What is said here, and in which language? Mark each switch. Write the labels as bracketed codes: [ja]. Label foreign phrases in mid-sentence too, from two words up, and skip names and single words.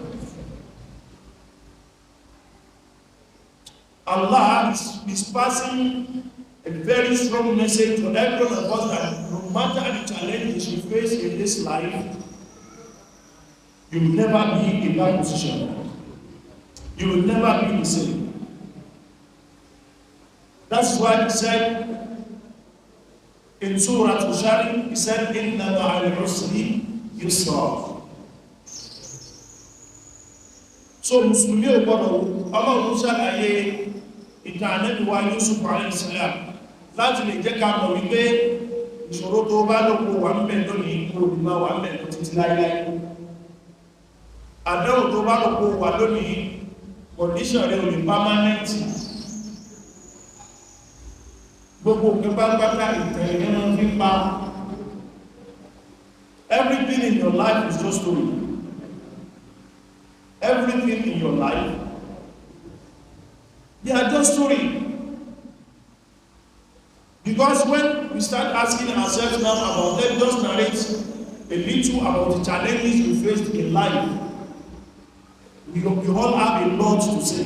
[en] Allah is passing a very strong message to every one of us that no matter the challenges you face in this life, you will never be in that position. You will never be the same. That's why he said in Suratu Yusuf, he said, [ar] إن مع العسر يسرا. [yo] So Mùsùlùmí ò gbọ́dọ̀ Ọlọ́run ṣàlàyé ìtàn Ànábì wa Yusuf [ar] عليه السلام [yo] láti lè jẹ́ ká mọ̀ wípé ìṣòro tó bá lóko wà ń bẹ̀ lónìí kó o máa wà ń bẹ̀ lọ títí láíláí. Àdánwò tó bá lóko wà lónìí condition rẹ̀ ò ní permanent. Gbogbo nǹkan bá pátá ìtàn ìyẹn máa fi pa. [en] Everything in your life is just story. Everything in your life, they are just story. Because when we start asking ourselves now about them, just narrate a little about the challenges we faced in life, we all have a lot to say.